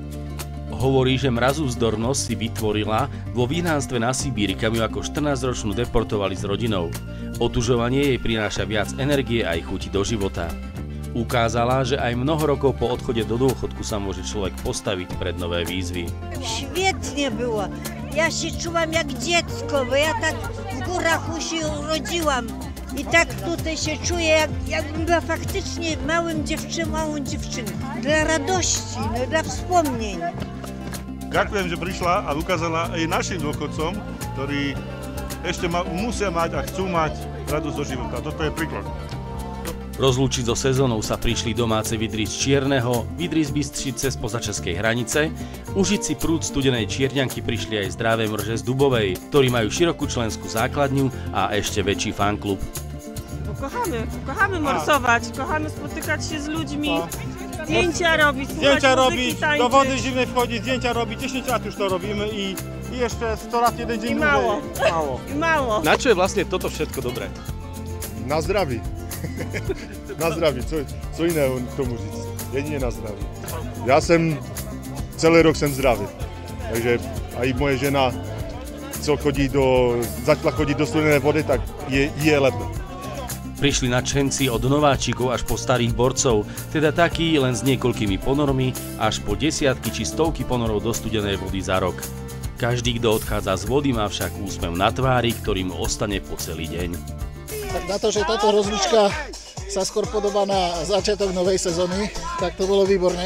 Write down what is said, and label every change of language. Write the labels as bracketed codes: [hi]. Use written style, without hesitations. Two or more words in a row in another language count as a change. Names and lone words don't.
[sk] Hovorí, že mrazúvzdornosť si vytvorila vo vyhnanstve na Sibíri, kam ju ako 14-ročnú deportovali s rodinou. Otužovanie jej prináša viac energie a aj chuti do života. Ukázala, že aj mnoho rokov po odchode do dôchodku sa môže človek postavić pred nové výzvy. [pl] Świetnie było. Ja się czułam jak dziecko, bo ja tak w górach się urodziłam. I tak tutaj się czuję, jakbym była faktycznie małą dziewczyną. Dla radości, no, dla wspomnień. [sk] Ďakujem, že prišla a ukázala aj našim dôchodcom, ktorí ešte musia mať a chcú mať radosť do života. Toto je príklad. Rozlúčiť so sezónou sa prišli domáce Vidry z Čierneho, Vidry z Bystřice spoza českej hranice, užiť si prúd studenej Čierňanky prišli aj zdravé mrže z Dubovej, ktorí majú širokú členskú základňu a ešte väčší fanklub. [pl] Kochamy morsować, kochamy spotykać się z ludźmi, zdjęcia robić, do wody zimnej wchodzić, zdjęcia robić, 10 lat już to robimy i jeszcze 100 lat jeden dzień mało. [sk] Na čo je vlastne toto všetko dobré? [cs] Na zdraví. Na zdraví, co jiného k tomu říct, jedině na zdraví. Já celý rok jsem zdravý, takže i moje žena, co začala chodit do studené vody, tak je lépe. [sk] Prišli nadšenci od nováčikov až po starých borcov, teda takí len s niekoľkými ponormi, až po desiatky či stovky ponorov do studenej vody za rok. Každý, kto odchádza z vody, má však úsmev na tvári, ktorý mu ostane po celý deň. Tak na to, že táto rozlúčka sa skôr podobá na začiatok novej sezóny, tak to bolo výborné.